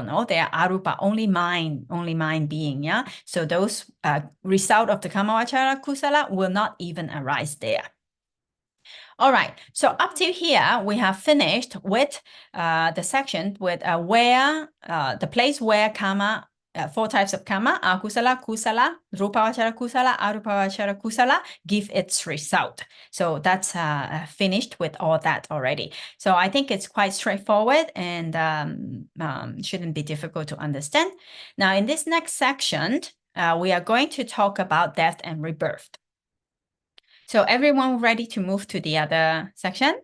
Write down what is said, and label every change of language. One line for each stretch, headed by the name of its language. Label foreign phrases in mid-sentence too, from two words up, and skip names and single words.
English: No, they are arupa, only mind being. Yeah. So those result of the
Pali: kamavachara kusala
English: will not even arise there. All right, so up to here, we have finished with the section with where the place where kamma, 4 types of kamma,
Pali: akusala, kusala, rupavachara kusala, arupavachara kusala,
English: give its result. So that's finished with all that already. So I think it's quite straightforward and shouldn't be difficult to understand. Now, in this next section, we are going to talk about death and rebirth. So everyone ready to move to the other section?